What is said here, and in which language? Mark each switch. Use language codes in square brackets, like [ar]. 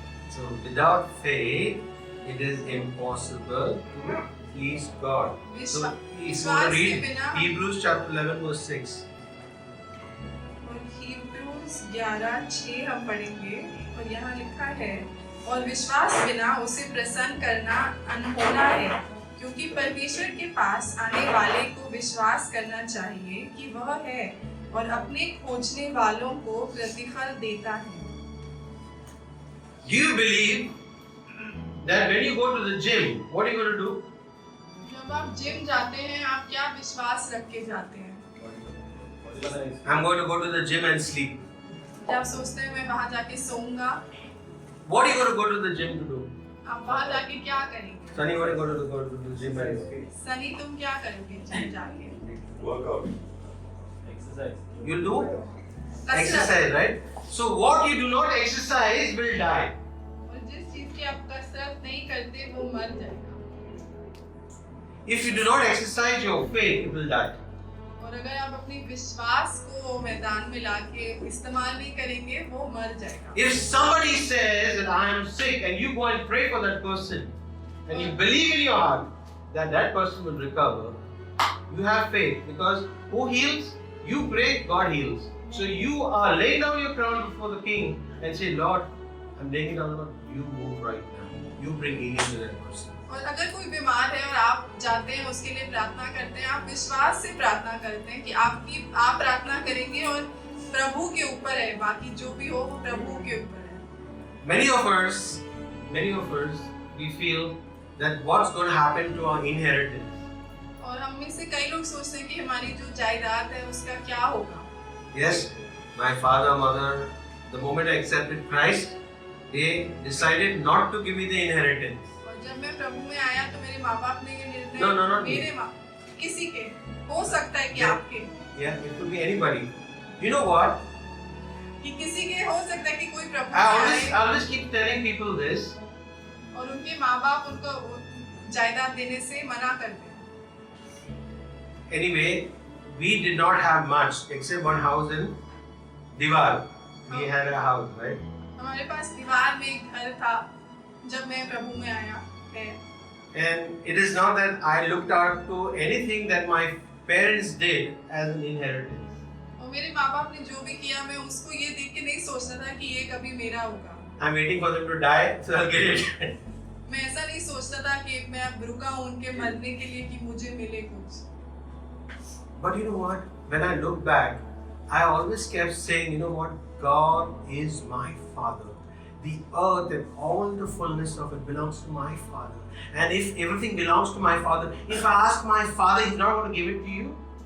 [en] So without faith, it is impossible to please God. So if you want to read Hebrews chapter 11 verse 6. [hi] और Hebrews 11:6 हम पढ़ेंगे और यहाँ लिखा है, और विश्वास बिना उसे प्रसन्न करना अनहोना है, क्योंकि परमेश्वर के पास आने वाले को विश्वास करना चाहिए कि वह है और अपने खोजने वालों को प्रतिफल देता है। [en] Do you believe that when you go to the gym, what are you going to do? [hi] जब आप जिम जाते हैं आप क्या विश्वास रख के जाते हैं? [en] I'm going to go to the gym and sleep. [hi] क्या आप सोचते हैं मैं वहाँ जाके सोऊंगा? [en] What are you going to go to the gym to do? [hi] आप वहाँ जाके क्या करेंगे? [en] Sunny, what are you going to go to the gym and [hi] Sunny तुम क्या करोगे जिम जाके? [en] Workout. you'll do [hi] कसरत। [en] exercise, right? So what you do not exercise will die. [hi] और जिस चीज की आप कसरत नहीं करते वो मर जाएगा। [en] If you do not exercise your faith, it will die. [hi] और अगर आप अपनी विश्वास को मैदान में लाके इस्तेमाल नहीं करेंगे वो मर जाएगा। [en] If somebody says that I am sick and you go and pray for that person and you believe in your heart that that person will recover, you have faith because who heals? You pray, God heals. So you are laying down your crown before the King and say, Lord, I'm laying it down, Lord, you move right now. You bring healing to that person. [hi] और अगर कोई बीमार है और आप जाते हैं उसके लिए प्रार्थना करते हैं, आप विश्वास से प्रार्थना करते हैं कि आप प्रार्थना करेंगे और प्रभु के ऊपर है, बाकी जो भी हो वो प्रभु के ऊपर है। [en] Many of us, we feel that what's going to happen to our inheritance. [hi] और हम में से कई लोग सोचते हैं कि हमारी जो जायदाद है उसका क्या होगा। [en] Yes, my father, mother, the moment I accepted Christ, they decided not to give me the inheritance. [hi] और जब मैं प्रभु में आया तो मेरे माँ बाप ने ये निर्णय [en] No. [hi] मेरे माँ किसी के हो सकता है कि [en] Yeah. [hi] आपके [en] Yeah, it could be anybody. You know what? [hi] कि किसी के हो सकता है कि कोई प्रभु [en] I [hi] में [en] always, [hi] आए [en] I always keep telling people this. [hi] और उनके माँ बाप उनको जायदाद देने से मना करते हैं। [en] Anyway, we did not have much except one house in Diwar. We had a house, right? [hi] हमारे पास दीवार में एक घर था जब मैं प्रभु में आया है। [en] And it is not that I looked out to anything that my parents did as an inheritance. [hi] और मेरे माँ बाप ने जो भी किया मैं उसको ये देख के नहीं सोचता था कि ये कभी मेरा होगा। [en] I'm waiting for them to die, so I'll get it. [hi] मैं ऐसा नहीं सोचता था कि मैं अब रुका हूँ उनके मरने के लिए कि मुझे मिले कुछ। [en] But you know what? When I look back, I always kept saying, you know what? God is my Father. The earth and all the fullness of it belongs to my Father. And if everything belongs to my Father, if I ask my Father, He's not going to give it to you?